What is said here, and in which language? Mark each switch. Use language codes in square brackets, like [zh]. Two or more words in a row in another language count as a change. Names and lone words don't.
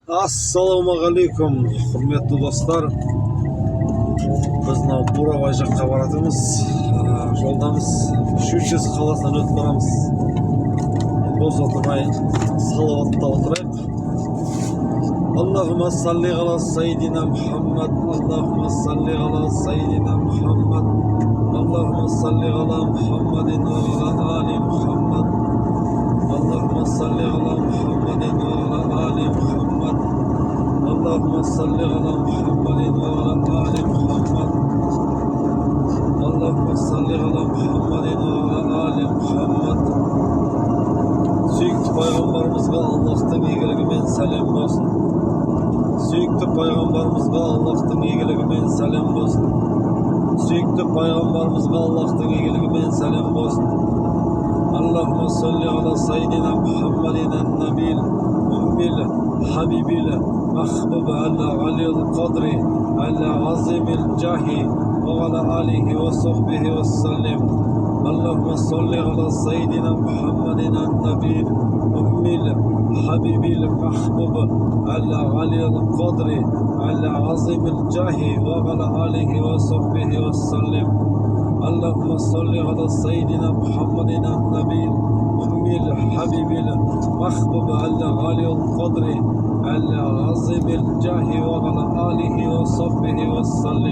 [kk] Ассалаумағалейкум, құрметті достар. Біз мынау Бурабай жаққа баратырмыз. Жолдамыз Щучинск қаласынан өтіп барамыз. Боз отырмай салауатта отырайық. [ar] اللهم صل على سيدنا محمد، اللهم صل على سيدنا محمد، اللهم صل على محمد وعلى آل محمد، اللهم صل على محمد وعلى آل محمد، اللهم صل على محمد وعلى آل محمد، اللهم صل على محمد وعلى آل محمد. [kk] Сүйікті пайғамбарымызға Аллахтың игілігімен сәлем болсын. Сүйікті пайғамбарымызға Аллахтың игілігімен сәлем болсын. Сүйікті пайғамбарымызға Аллахтың игілігімен сәлем болсын. [ar] اللهم صل على سيدنا محمد النبي الأمي الحبيب المحبوب على العلي القدر على العظيم الجاه وعلى آله وصحبه وسلم. اللهم صل على سيدنا محمد النبي أمي الحبيب المحبوب على علي القدر على عظيم الجاه وعلى آله وصحبه وسلم. اللهم صل على سيدنا محمد النبي أمي الحبيب المحبوب على علي القدر على عظيم الجاه وعلى آله وصحبه وسلم.